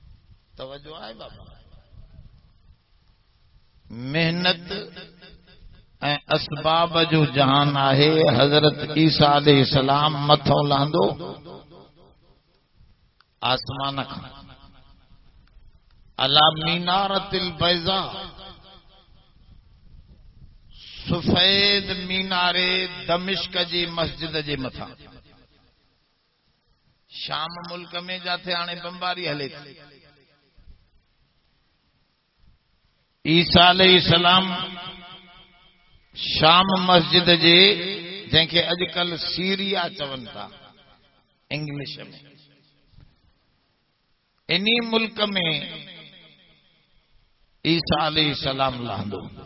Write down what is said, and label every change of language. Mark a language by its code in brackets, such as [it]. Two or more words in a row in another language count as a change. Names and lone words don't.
[sd] तवज्जो आहे बाबा? मेहनत ऐं असबाब जो जहान आहे। हज़रत ईसा अलैहिस्सलाम मथों लहंदो आसमान खां [ar] على المنارة البيضاء, [sd] सफेद मीनारे दमिश्क जी मस्जिद जे मथां। शाम मुल्क में जाते हाणे बमबारी हले थी। ईसा अलैहिस्सलाम शाम मस्जिद जे, जंहिंखे अॼुकल्ह सीरिया चवनि था इंग्लिश में, इन्ही मुल्क में ईसा अलैहिस्सलाम लहंदो।